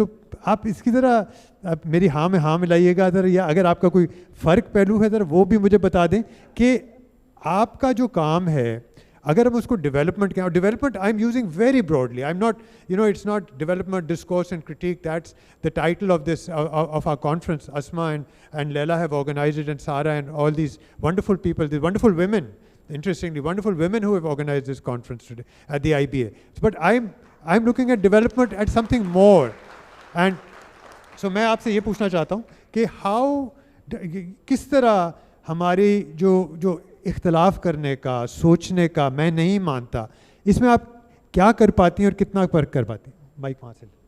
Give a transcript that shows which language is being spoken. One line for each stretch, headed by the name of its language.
Urdu: تو آپ اس کی ذرا میری ہاں میں ہاں ملائیے گا ذرا، یا اگر آپ کا کوئی فرق پہلو ہے ذرا وہ بھی مجھے بتا دیں کہ آپ کا جو کام ہے اگر ہم اس کو ڈیولپمنٹ کہیں، اور development
English: I am using very broadly, I am not it's not development discourse and critique, that's the title of this of our conference. Asma and Leila have organized it, and Sara and all these wonderful people, these wonderful women, interestingly wonderful women who have organized this conference today at the IBA. But I'm looking at development at something more, and so
Urdu: میں آپ سے یہ پوچھنا چاہتا ہوں کہ کس طرح ہماری جو اختلاف کرنے کا، سوچنے کا میں نہیں مانتا، اس میں آپ کیا کر پاتی ہیں اور کتنا فرق کر پاتی ہیں؟ مائک وہاں سے.